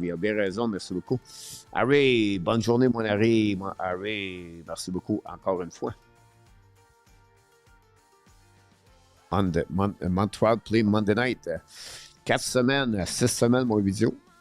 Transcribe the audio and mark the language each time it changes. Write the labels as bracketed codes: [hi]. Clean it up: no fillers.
[fr] Il a bien raison, merci beaucoup. Harry, bonne journée, mon Harry. Harry, merci beaucoup encore une fois. [en] Montreal play Monday night. [fr] 4 semaines, 6 semaines, mon vidéo.